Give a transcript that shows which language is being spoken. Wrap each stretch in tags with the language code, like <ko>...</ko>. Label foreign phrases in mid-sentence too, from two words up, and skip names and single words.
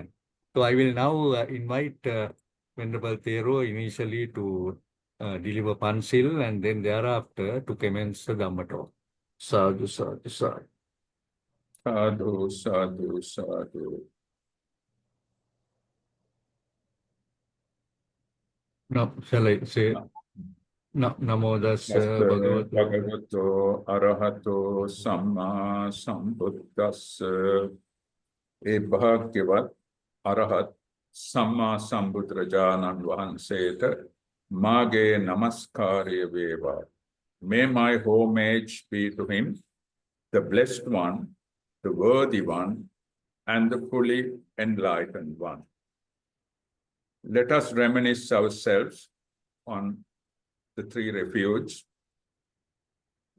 <en>So I will now invite Venerable Thero initially to deliver Pansil, and then thereafter to commence the Dhamma talk.</en> <pi>Sadhu, sadhu, sadhu. Sadhu, sadhu, sadhu.</pi> <en>No, shall I say? No,</en> <pi>Namo Tassa Bhagavato Arahato Samma Sambuddhassa.</pi> <si>ඒ භගවත් අරහත් සම්මා සම්බුද්ධජනන් වහන්සේට මාගේ නමස්කාර වේවා.</si> <en>May my homage be to him, the blessed one, the worthy one, and the fully enlightened one. Let us reminisce ourselves on the three refuges.</en>